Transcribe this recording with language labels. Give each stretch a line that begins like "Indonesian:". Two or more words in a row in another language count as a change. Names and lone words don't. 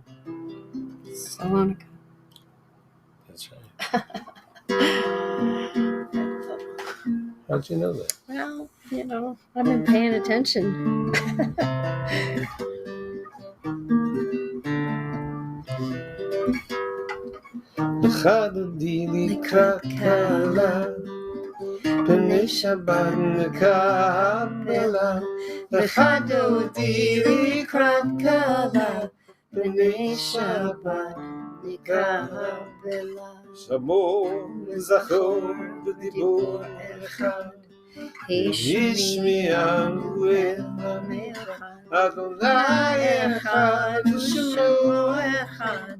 English: Salonica. That's right. How'd you know that? Well, I've been paying attention.
Hebrew: לכה דודי לקראת כלה, בני שבת נקבלה. לכה דודי לקראת כלה, בני שבת נקבלה. שמור זכור בדיבור אחד ישמיענו אחד יהוה אחד שמו אחד.